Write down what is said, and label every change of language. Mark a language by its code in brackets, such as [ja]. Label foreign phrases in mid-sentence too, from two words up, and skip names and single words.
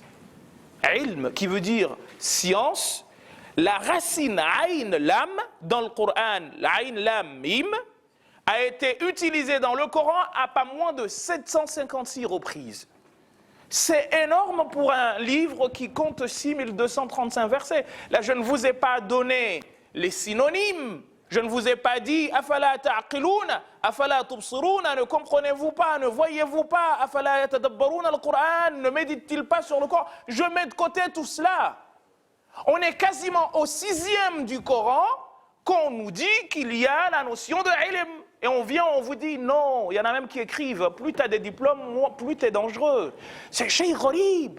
[fr] Ilm, qui veut dire science, la racine aïn, lam, dans le Coran, l'aïn, lam, mim, a été utilisée dans le Coran à pas moins de 756 reprises. C'est énorme pour un livre qui compte 6235 versets. Là, je ne vous ai pas donné les synonymes. Je ne vous ai pas dit « [ar] أفلا تعقلون أفلا تبصرون [fr] » ne comprenez-vous pas, ne voyez-vous pas « [ar] أفلا يتدبرون القرآن [fr] » ne médite-t-il pas sur le Coran. Je mets de côté tout cela. On est quasiment au 6e du Coran qu'on nous dit qu'il y a la notion de ilm. Et on vous dit non, il y en a même qui écrivent, plus tu as des diplômes, plus tu es dangereux. C'est [ar] شيء غريب.